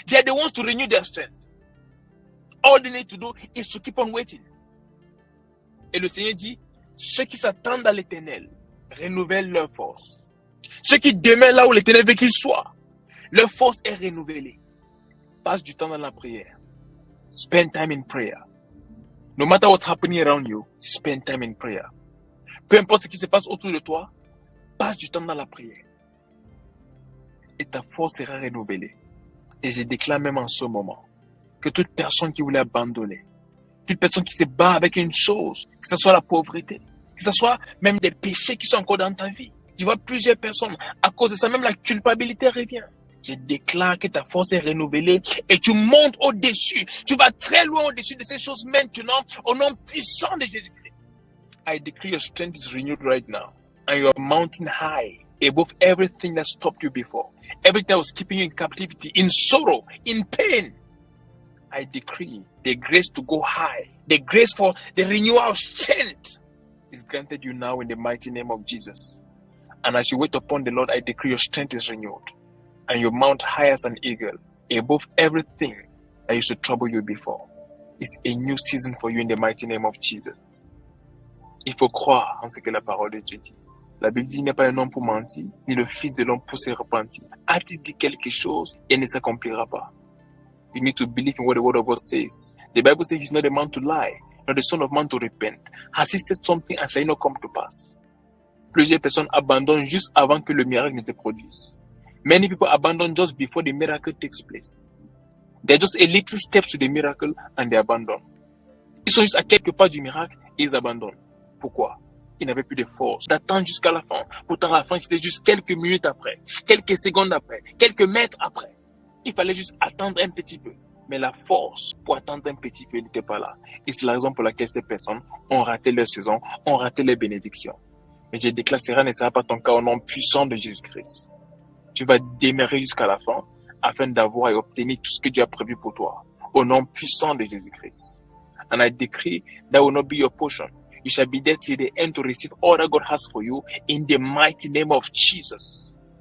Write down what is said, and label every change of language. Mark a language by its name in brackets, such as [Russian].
[English] They are the ones to renew their strength. All they need to do is to keep on waiting. [French] Et le Seigneur dit, Ceux qui s'attendent à l'Éternel renouvellent leur force. Ceux qui demeurent là où l'Éternel veut qu'ils soient, leur force est renouvelée. Passe du temps dans la prière. [English] Spend time in prayer. No matter what's happening around you, spend time in prayer. [French] Peu importe ce qui se passe autour de toi, passe du temps dans la prière. Et ta force sera renouvelée. Et je déclare même en ce moment que toute personne qui voulait abandonner, toute personne qui se bat avec une chose, que ce soit la pauvreté, que ce soit même des péchés qui sont encore dans ta vie. Tu vois plusieurs personnes, à cause de ça, même la culpabilité revient. Je déclare que ta force est renouvelée et tu montes au-dessus. Tu vas très loin au-dessus de ces choses maintenant au nom puissant de Jésus-Christ. [English] I decree your strength is renewed right now and you are mounting high above everything that stopped you before. Everything that was keeping you in captivity, in sorrow, in pain. I decree the grace to go high, the grace for the renewal of strength is granted you now in the mighty name of Jesus. And as you wait upon the Lord, I decree your strength is renewed and you mount high as an eagle above everything that used to trouble you before. It's a new season for you in the mighty name of Jesus. [French] Il faut croire en ce que la parole de Dieu dit. La Bible dit, il n'est pas un homme pour mentir, ni le fils de l'homme pour se repentir. A-t-il dit quelque chose et ne s'accomplira pas? [English] You need to believe in what the word of God says. The Bible says he's not a man to lie, nor the son of man to repent. Has he said something and shall it not come to pass? [French] Plusieurs personnes abandonnent juste avant que le miracle ne se produise. [English] Many people abandon just before the miracle takes place. They're just a little steps to the miracle and they abandon. [French] Ils sont juste à quelques pas du miracle et ils abandonnent. Pourquoi? Ils n'avaient plus de force d'attendre jusqu'à la fin. Pourtant, la fin, c'était juste quelques minutes après, quelques secondes après, quelques mètres après. Il fallait juste attendre un petit peu. Mais la force pour attendre un petit peu n'était pas là. Et c'est la raison pour laquelle ces personnes ont raté leur saison, ont raté leur bénédiction. Mais je déclare, cela ne sera pas ton cas au nom puissant de Jésus-Christ. Tu vas demeurer jusqu'à la fin afin d'avoir et obtenir tout ce que Dieu a prévu pour toi. Au nom puissant de Jésus-Christ. [English] And I decree that will not be your portion. You shall be there till the end to receive all that God has for you in the mighty name of Jesus.